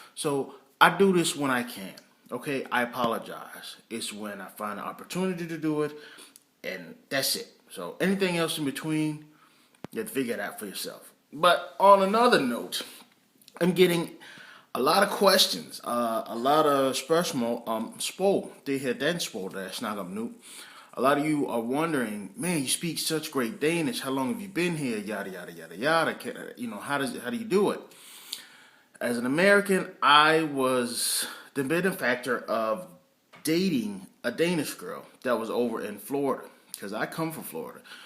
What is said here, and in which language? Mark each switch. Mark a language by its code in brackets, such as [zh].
[en] So I do this when I can, okay? I apologize. It's when I find an opportunity to do it, and that's it. So anything else in between, you have to figure it out for yourself. But on another note, I'm getting a lot of questions, a lot of spørgsmål. [da] Det her dansksprog, der jeg snakker om nu. [en] A lot of you are wondering, man, you speak such great Danish. How long have you been here? Yada, yada, yada, yada. How do you do it? As an American, I was the benefactor of dating a Danish girl that was over in Florida, because I come from Florida.